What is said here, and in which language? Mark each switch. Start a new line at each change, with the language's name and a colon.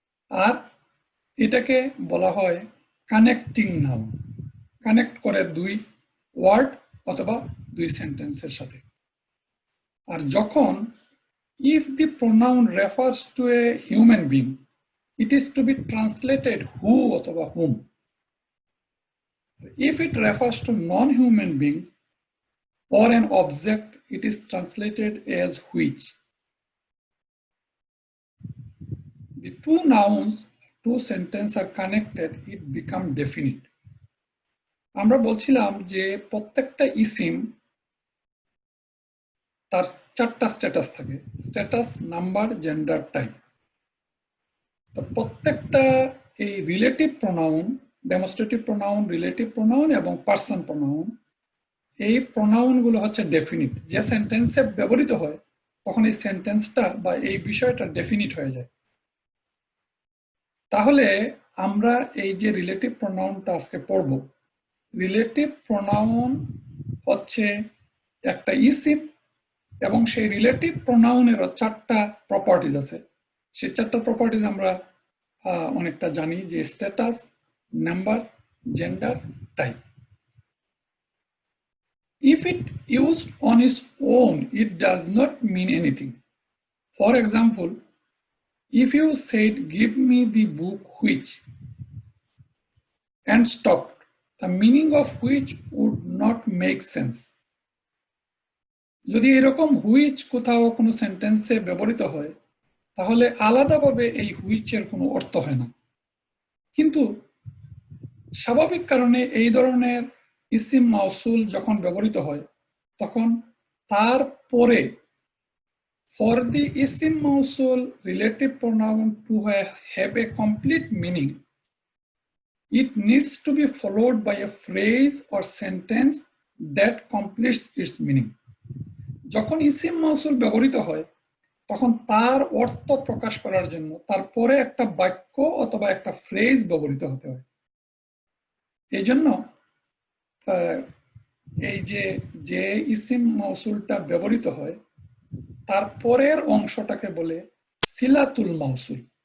Bangla: আর এটাকে বলা হয় কানেক্টিং নাউন, কানেক্ট করে দুই ওয়ার্ড অথবা দুই সেন্টেন্সের সাথে। আর যখন
English: if the pronoun refers to a human being, it is to be translated who
Bangla: অথবা
English: whom. If it refers to non-human being or an object, it is translated as which. The two nouns, two sentences are connected, it become definite.
Bangla: আমরা বলছিলাম যে প্রত্যেকটা eSIM তার চারটা status থাকে: status, number, gender, type. তো প্রত্যেকটা এই relative pronoun, demonstrative pronoun, relative pronoun এবং পার্সন প্রোনাউন, এই প্রোনাউনগুলো হচ্ছে ডেফিনিট। যে সেন্টেন্সে ব্যবহৃত হয় তখন এই সেন্টেন্সটা বা এই বিষয়টা ডেফিনিট হয়ে যায়। তাহলে আমরা এই যে রিলেটিভ প্রোনাউনটা আজকে পড়ব, রিলেটিভ প্রোনাউন হচ্ছে একটা ইসিম এবং সেই রিলেটিভ প্রোনাউনেরও চারটা প্রপার্টিজ আছে। সেই চারটা প্রপার্টিজ আমরা অনেকটা জানি, যে status, number, gender, type.
English: If it used on its own, it does not mean anything. For example, if you said, "Give me the book which," and stopped, the meaning of which would not make sense.
Bangla: যদি এরকম which কোথাও কোনো সেন্টেন্সে ব্যবহৃত হয় তাহলে আলাদাভাবে এই হুইচের কোনো অর্থ হয় না। কিন্তু স্বাভাবিক কারণে এই ধরনের ইসিম মাউসুল যখন ব্যবহৃত হয় তখন তার পরে
English: for the isim mausul relative pronoun to have a complete meaning, it needs to be followed by a phrase or sentence that completes its meaning.
Bangla: যখন ইসিম মাউসুল ব্যবহৃত হয় তখন তার অর্থ প্রকাশ করার জন্য তারপরে একটা বাক্য অথবা একটা ফ্রেজ ব্যবহৃত হতে হয়। এই জন্য এই যে ইসিম মাউসুলটা ব্যবহৃত হয় তারপরের অংশটাকে বলে সিলাতুল মাউসুল।